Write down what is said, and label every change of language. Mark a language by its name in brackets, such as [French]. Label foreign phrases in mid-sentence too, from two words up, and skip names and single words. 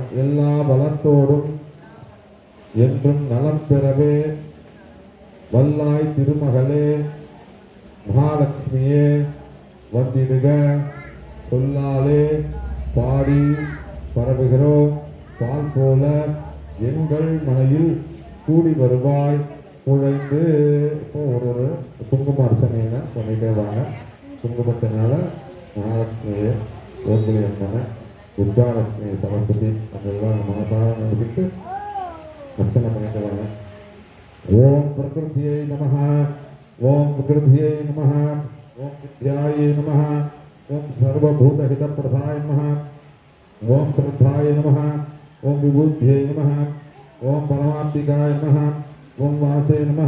[Tamil] எல்லா பலத்தோடும் என்றும் நலம் பெறவே வல்லாய் திருமகளே மகாலட்சுமியே வந்திடுக, சொல்லாலே பாடி பரவுகிறோம் பால் போல எங்கள் மனையில் கூடி வருவாய் குழைந்து. இப்போ ஒரு குங்கும அர்ச்சனையில பண்ணிட்டே வாங்க. குங்குமத்தினால மகாலட்சுமியை, ஓம்புலி அம்மனை, துர்காலட்சுமி, சரஸ்வதி அதெல்லாம் மனசார நினைச்சிட்டு அர்ச்சனை பண்ணிட்டு வாங்க. [Sanskrit] ओम प्रकृत्यै नमः ओम प्रकृत्यै नमः ओम विद्यायै नमः ओम सर्वभूतहितप्रदाय नमः ओम श्रद्धाय नमः ओम विभूत्यै नमः ओम परमात्मिकाय नमः ओम वासे नमः